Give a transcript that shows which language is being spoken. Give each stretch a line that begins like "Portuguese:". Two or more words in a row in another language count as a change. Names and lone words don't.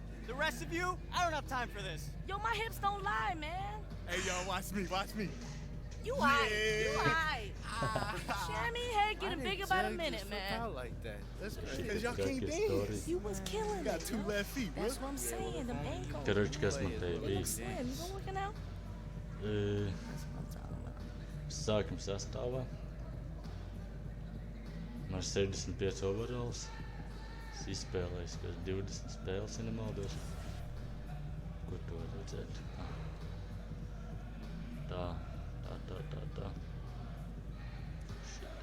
English: The rest of you, I don't have time for this. Yo, my hips don't lie, man. Hey, y'all, watch me. You aight. You aight. Shammy head getting bigger by the minute, man. Out like that. That's Shit, because y'all that can't gets dance. started. You was killing You got it. two left feet, bro. That's what I'm saying, them ankles.
Latvian: Короче, kas man te
English: They look
Latvian: bija?
English: slim. You been working out? That's what I'm talking about.
Latvian: Sākam sastāvā. Man ir 65 overalls. Es izspēlēju kaut kādas 20 spēles, ja nemaldos. Kur to var redzēt? Tā.
English: Shit.